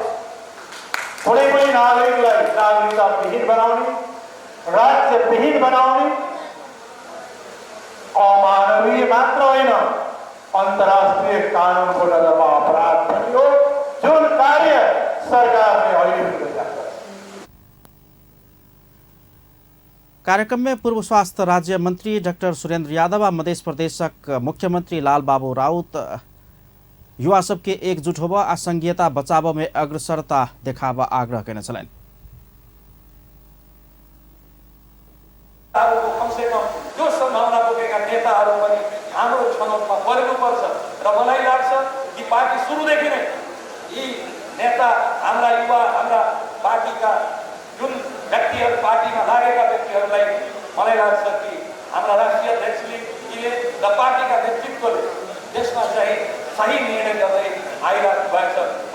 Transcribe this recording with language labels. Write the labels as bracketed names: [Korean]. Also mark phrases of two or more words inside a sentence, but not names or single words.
[Nepali] कुनै पनि नागरिकलाई नागरिकता विहीन बनाउने, राज्य विहीन बनाउने अमानवीय मात्र होइन, अन्तर्राष्ट्रिय कानूनको नजरमा अपराध पनि हो, जुन कार्य सरकारले अहिले गरिरहेको छ। [Maithili] कार्यक्रम में पूर्व स्वास्थ्य राज्य मंत्री डॉक्टर सुरेंद्र यादव और मध्य प्रदेशक मुख्यमंत्री लालबाबू राउत युवा सबके एकजुट होबा आ संघीयता बचाव में अग्रसरता देखावा आग्रह करने छलैन। [Nepali] कम से कम जो संभावना बोकेका नेताहरू पनि हाम्रो छनौटमा पर्नुपर्छ र मलाई लाग्छ कि पार्टी सुरुदेखि नै यी नेता हाम्रा युवा हाम्रा पार्टीका जुन व्यक्तिहरू पार्टीमा लागेका व्यक्तिहरूलाई मलाई लाग्छ कि हाम्रा राष्ट्रिय अध्यक्षले र पार्टीका नेतृत्वले देशमा चाहिँ सही निर्णय गर्दै आइरहेको भएको छ।